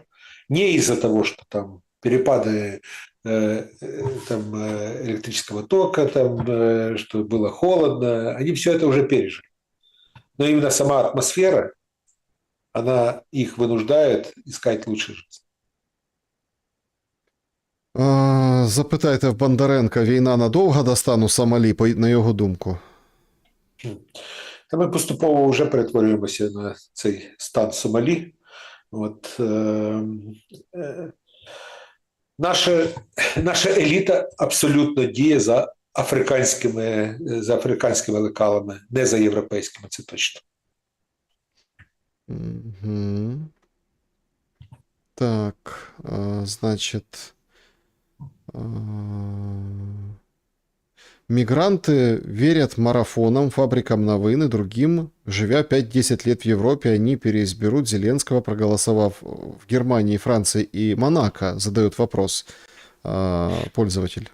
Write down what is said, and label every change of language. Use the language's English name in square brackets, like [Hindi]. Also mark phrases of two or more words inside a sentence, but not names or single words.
[Russian] Не из-за того, что там перепады электрического тока, что было холодно, они все это уже пережили. Но именно сама атмосфера, она их вынуждает искать лучшей жизни. [Ukrainian] Запитайте в Бондаренка, війна надовго достану Сомалі, на його думку? Та ми поступово вже перетворюємося на цей стан Сомалі. От, наша еліта абсолютно діє за африканськими лекалами, не за європейськими, це точно. Угу. Так, [Russian] значит... Мигранты верят марафонам, фабрикам новин и другим. Живя 5-10 лет в Европе, они переизберут Зеленского, проголосовав в Германии, Франции и Монако, задает вопрос пользователь.